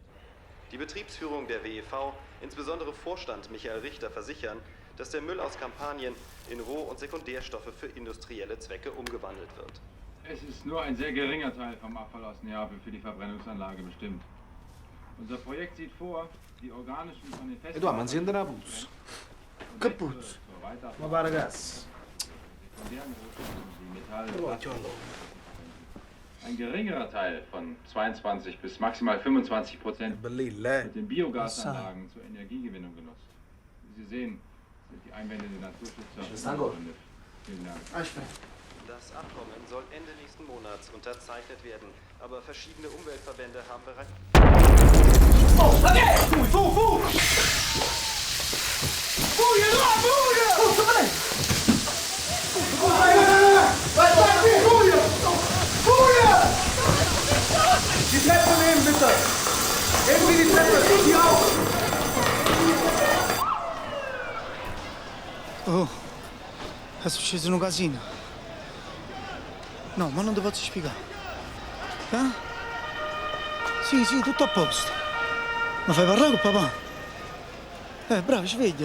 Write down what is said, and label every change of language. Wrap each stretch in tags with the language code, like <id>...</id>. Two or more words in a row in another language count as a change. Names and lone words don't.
<de>Die Betriebsführung der WEV, insbesondere Vorstand Michael Richter, versichern, dass der Müll aus Kampanien in Roh- und Sekundärstoffe für industrielle Zwecke umgewandelt wird. Es ist nur ein sehr geringer Teil vom Abfall aus Neapel für die Verbrennungsanlage bestimmt. Unser Projekt sieht vor, die organischen von den festen...</de> <it>Edoardo, ma azienda da puzza. Che puzza? Ma va ragazzi.</it> <de>Ein geringerer Teil von 22 bis maximal 25% wird in Biogasanlagen zur Energiegewinnung genutzt. Wie Sie sehen, sind die Einwände der Naturschützer unbegründet. Vielen Dank. Das Abkommen soll Ende nächsten Monats unterzeichnet werden, aber verschiedene Umweltverbände haben bereits...</de> <it>Oh, okay! Fu! Fuga, Edoardo, fuga! Forza, vai! Vai, fuga! Fuga!</it> <de>Die Treppe nehmen, bitte! Nehmen Sie die Treppe, die auf!</de> <it>Oh, è successo un casino. No, ma non ti posso spiegare. Eh? Sì, tutto a posto. Ma fai parlare con papà? Bravo, svegliala.</it>